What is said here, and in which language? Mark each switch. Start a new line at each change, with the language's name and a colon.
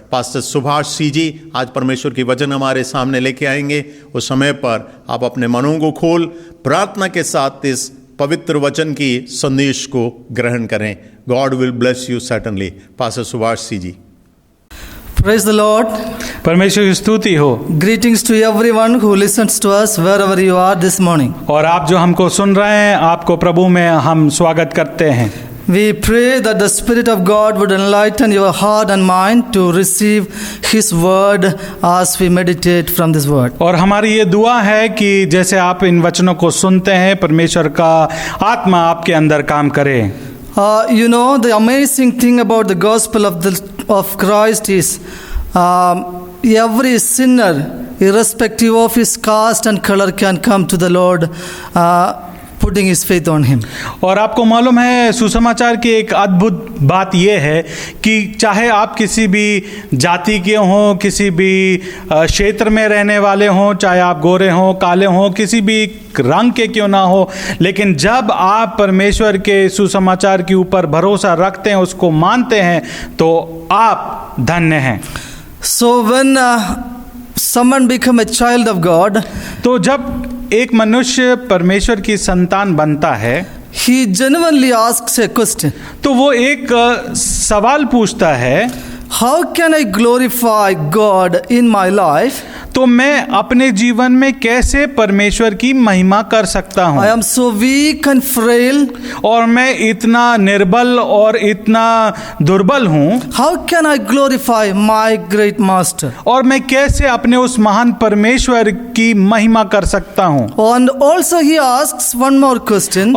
Hindi: Pastor Subhash सी जी आज परमेश्वर की वचन हमारे सामने लेके आएंगे। उस समय पर आप अपने मनों को खोल प्रार्थना के साथ इस पवित्र वचन की संदेश को ग्रहण करें।
English: God will bless you certainly.
Hindi: Pastor Subhash C ji.
English: Praise the Lord.
Hindi: परमेश्वर की स्तुति हो।
English: Greetings to everyone who listens to us wherever you are this morning.
Hindi: और आप जो हमको सुन रहे हैं, आपको प्रभु में हम स्वागत करते हैं।
English: We pray that the Spirit of God would enlighten your heart and mind to receive His word as we meditate from this word.
Hindi: और हमारी ये दुआ है कि जैसे आप इन वचनों को सुनते हैं, परमेश्वर का आत्मा आपके अंदर काम करे।
English: You know, the amazing thing about the gospel of Christ is every sinner, irrespective of his caste and color, can come to the Lord putting his faith on him.
Hindi: और आपको मालूम है सुसमाचार की एक अद्भुत बात यह है कि चाहे आप किसी भी जाति के हों, किसी भी क्षेत्र में रहने वाले हों, चाहे आप गोरे हों, काले हों, किसी भी रंग के क्यों ना हो, लेकिन जब आप परमेश्वर के सुसमाचार के ऊपर भरोसा रखते हैं, उसको मानते हैं, तो आप धन्य हैं।
English: So when someone become a child of God,
Hindi: तो जब एक मनुष्य परमेश्वर की संतान बनता है,
English: he genuinely asks a question.
Hindi: तो वो एक सवाल पूछता है,
English: How can I glorify God in my life?
Hindi: तो मैं अपने जीवन में कैसे परमेश्वर की महिमा कर सकता हूँ?
English: I am so weak and frail.
Hindi: और मैं इतना निर्बल और इतना दुर्बल हूँ,
English: How can I glorify my great master?
Hindi: और मैं कैसे अपने उस महान परमेश्वर की महिमा कर सकता हूँ?
English: And also he asks one more question.